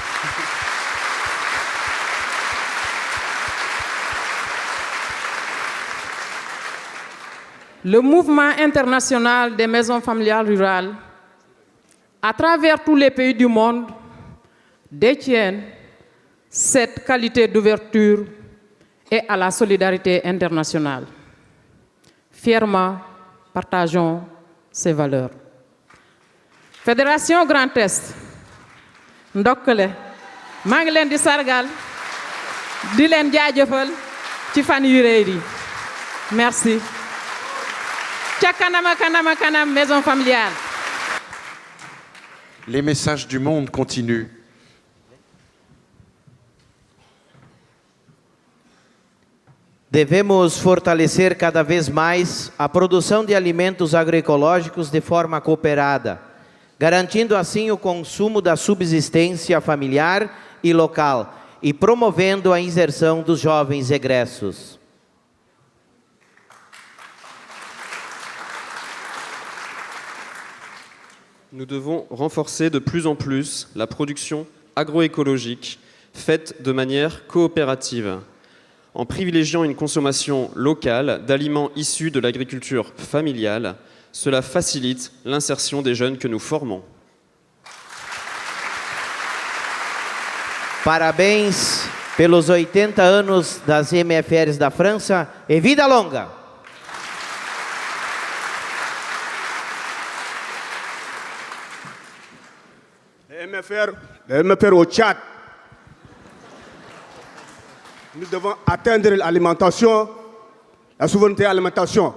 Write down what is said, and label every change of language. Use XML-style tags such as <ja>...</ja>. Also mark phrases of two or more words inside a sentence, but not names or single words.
<fr>Le mouvement international des maisons familiales rurales, à travers tous les pays du monde, détient cette qualité d'ouverture et à la solidarité internationale. Fièrement, partageons ces valeurs. Fédération Grand Est,</fr> <wo>ndokkale maa ngi leen di sargal di leen jaajëfal ci fan yu rëy yi. Merci. Ca kanama kanama kanam</wo> <fr>maison familiale. Les messages du monde continuent.</fr> <pt>Devemos fortalecer cada vez mais a produção de alimentos agroecológicos de forma cooperada, garantindo assim o consumo da subsistência familiar e local e promovendo a inserção dos jovens egressos.</pt> <fr>Nous devons renforcer de plus en plus la production agroécologique faite de manière coopérative, en privilégiant une consommation locale d'aliments issus de l'agriculture familiale. Cela facilite l'insertion des jeunes que nous formons.</fr> <pt>Parabéns pelos 80 anos das MFRs da França e vida longa!</pt> <fr>Les MFR au Tchad. Nous devons atteindre l'alimentation, la souveraineté alimentation.</fr>